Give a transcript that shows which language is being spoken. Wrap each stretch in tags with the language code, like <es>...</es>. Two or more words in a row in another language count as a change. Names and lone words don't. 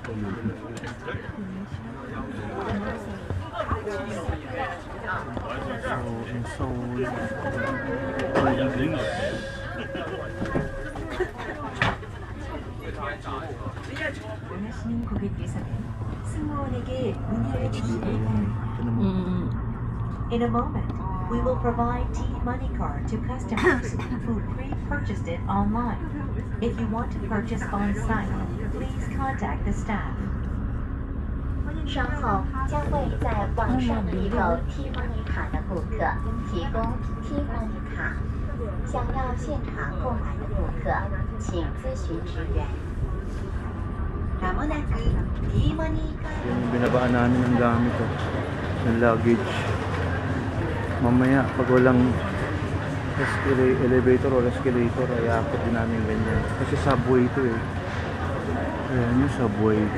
<en>So, in Seoul, Greece.</en> <ko>원하시는 고객께서는 승무원에게 문의를 주시기</ko> <tl>Ito naman.</tl> <en>In a moment, we will provide T-Money card to customers who pre-purchased it online. If you want to purchase on-site, please contact the staff.</en> <zh>稍后将会在网上预购 T-Money 卡的顾客提供 T-Money 卡。想要现场购买的顾客，请咨询职员。</zh> <en>T-Money card.</en> <tl>Yan yung binabaan namin ng gamit ng luggage. Mamaya pag walang</tl> <en>elevator or escalator</en> <tl>ay aakit din namin ganyan. Kasi subway ito eh. Ayan yung subway.</tl>